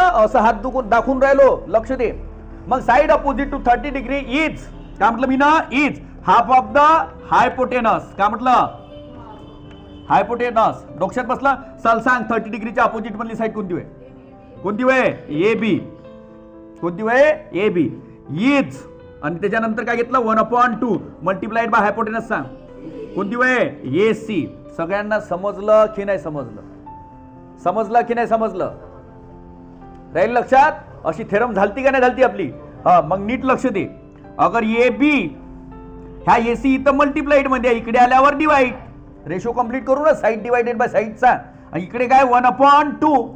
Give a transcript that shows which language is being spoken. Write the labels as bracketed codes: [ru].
[mr] असं हात दाखवून राहिलो, लक्ष दे. मग [en] side opposite to 30 degree is, [mr] काय म्हटलं मी ना? [en] Is half of the hypotenuse. [mr] काय म्हटलं? हायपोटेनस. डोक्यात बसला? चल सांग, 30 डिग्रीच्या अपोजिट मधली साइड कोणती होय? कोणती होय? A B. कोणती होय? A B. इज आणि त्याच्यानंतर काय घेतलं? [en] 1/2 multiplied by hypotenuse. [mr] सांग कोणती होय? ए सी. सगळ्यांना समजलं की नाही समजलं? समजलं की नाही समजलं? राहील लक्षात? अशी थेरम झालती का नाही झालती आपली? हा, मग नीट लक्ष दे. अगर ए बी ह्या एसी इथं मल्टिप्लाइड मध्ये, इकडे आल्यावर डिवाइड, रेशो कंप्लीट करू ना, साइड डिवाइडेड बाय साइडचा. आणि इकडे काय? 1/2.